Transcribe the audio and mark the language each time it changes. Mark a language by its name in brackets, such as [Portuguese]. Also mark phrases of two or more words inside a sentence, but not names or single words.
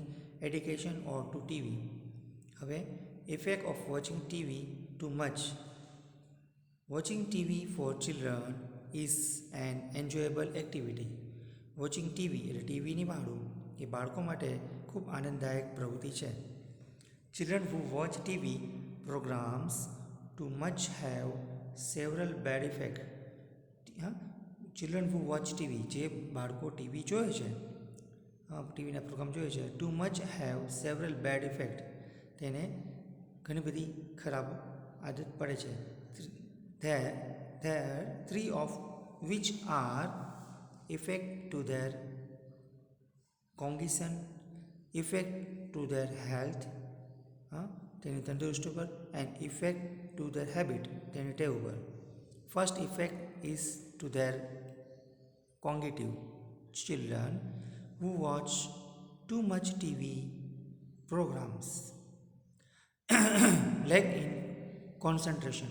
[English] education or to TV. હવે effect of watching TV too much. watching TV for children is an enjoyable activity. watching TV [Gujarati] એટલે ટીવી નિહાળવું એ બાળકો માટે ખૂબ આનંદદાયક પ્રવૃત્તિ છે. [English] children who watch TV programs too much have several bad effects. children who watch TV, [Gujarati] જે બાળકો ટીવી જોવે છે, ટીવીના પ્રોગ્રામ જોવે છે, [English] too much have several bad effect, [Gujarati] તેને ઘણી બધી ખરાબ આદત પડે છે. [English] there 3 of which are effect to their cognition, effect to their health, [Gujarati] તેની તંદુરસ્તી પર, [English] and effect to their habit, [Gujarati] તેની ટેવ ઉપર. [English] first effect is to their cognitive. children who watch too much TV programs lack in concentration.